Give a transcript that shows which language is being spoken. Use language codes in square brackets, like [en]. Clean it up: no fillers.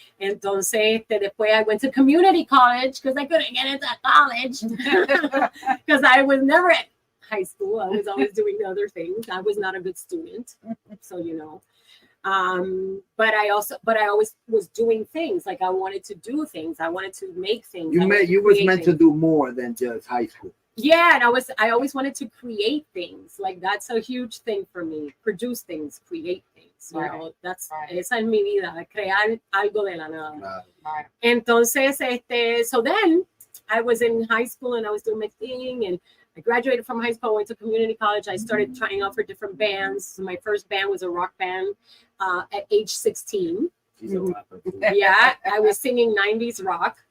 [es] Entonces, después [en] I went to community college because I couldn't get into college because I was never at high school. I was always doing other things. I was not a good student. So, you know. But I always was doing things. Like I wanted to do things. I wanted to make things. You was meant to do more than just high school. Yeah, and I always wanted to create things. Like that's a huge thing for me. Produce things, create things. You know, that's [es] esa es mi vida, crear algo de la nada. [en] Right. [es] Entonces, [en] so then I was in high school and I was doing my thing, and I graduated from high school, went to community college. I started trying out for different bands. So my first band was a rock band at age 16. Yeah, I was singing 90s rock.